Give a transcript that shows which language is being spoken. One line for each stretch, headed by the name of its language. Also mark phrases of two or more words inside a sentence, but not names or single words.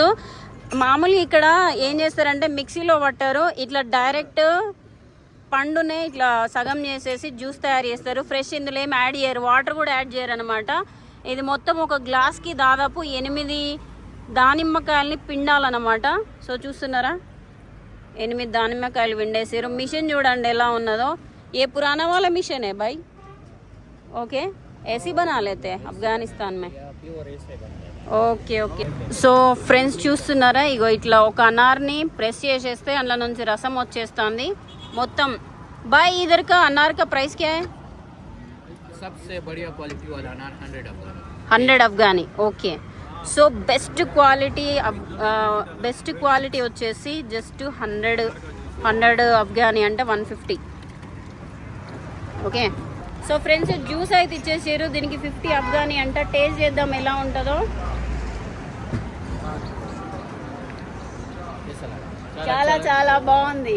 Telugu: మామూలుగా ఇక్కడ ఏం చేస్తారంటే మిక్సీలో పట్టారు, ఇట్లా డైరెక్ట్ పండునే ఇట్లా సగం చేసేసి జ్యూస్ తయారు చేస్తారు. ఫ్రెష్ ఇందులో ఏం యాడ్ చేయరు, వాటర్ కూడా యాడ్ చేయరు అనమాట. ఇది మొత్తం ఒక గ్లాస్కి దాదాపు 8 దానిమ్మకాయలని పిండాలన్నమాట. సో చూస్తున్నారా, 8 దానిమ్మకాయలు పిండేసారు. మిషన్ చూడండి ఎలా ఉన్నదో.
Hindi: ये पुराना वाला मिशन है भाई, ओके, ऐसी बना लेते हैं अफगानिस्तान में.
Telugu: ఓకే ఓకే. సో ఫ్రెండ్స్ చూస్తున్నారా, ఇగో ఇట్లా ఒక అనార్ని ప్రెస్ చేసేస్తే అందులో నుంచి రసం వచ్చేస్తుంది మొత్తం.
Hindi: भाई इधर का अनार का प्राइस क्या है? सबसे बढ़िया क्वालिटी वाला अनार 100 अफगानी.
Telugu: ఓకే. సో
English: best quality
Telugu: వచ్చేసి జస్ట్ 100 అఫ్ఘానీ అంటే 150. ఓకే. సో ఫ్రెండ్స్, జ్యూస్ అయితే ఇచ్చేసారు, దీనికి 50 అఫ్ఘానీ అంట. టేస్ట్ చేద్దాం ఎలా ఉంటుందో. చాలా చాలా బాగుంది.